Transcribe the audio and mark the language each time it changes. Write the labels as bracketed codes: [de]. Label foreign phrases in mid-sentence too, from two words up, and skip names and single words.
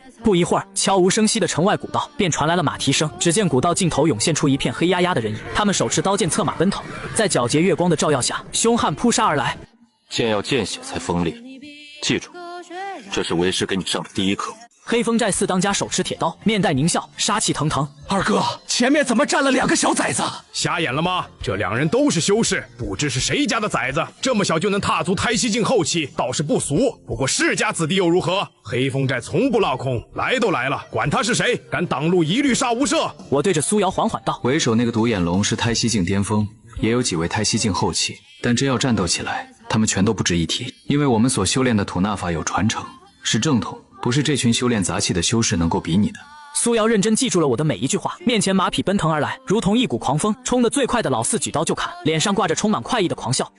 [zh] 不一會兒，悄無聲息的城外古道便傳來了馬蹄聲，只見古道盡頭湧現出一片黑壓壓的人影，他們手持刀劍策馬奔騰，在皎潔月光的照耀下，凶悍撲殺而來。劍要見血才鋒利，記住，這是為師給你上的第一課。黑風寨4當家手持鐵刀，面帶獰笑，殺氣騰騰。二哥，前面怎麼站了2個小崽子？瞎眼了嗎？這2人都是修士，不知是誰家的崽子，這麼小就能踏足胎息境後期，倒是不俗。不過世家子弟又如何？黑風寨從不落空，來都來了，管他是誰，敢擋路一律殺無赦。我對着蘇瑤緩緩道：“ 為首那個獨眼龍是胎息境巔峰，也有幾位胎息境後期，但真要戰鬥起來，他們全都不值一提。因為我們所修煉的吐納法有傳承，是正統。” 不是這群修煉雜氣的修士能夠比擬的。蘇瑤認真記住了我的每一句話，面前馬匹奔騰而來，如同一股狂風，衝得最快的老四舉刀就砍，臉上掛着充滿快意的狂笑。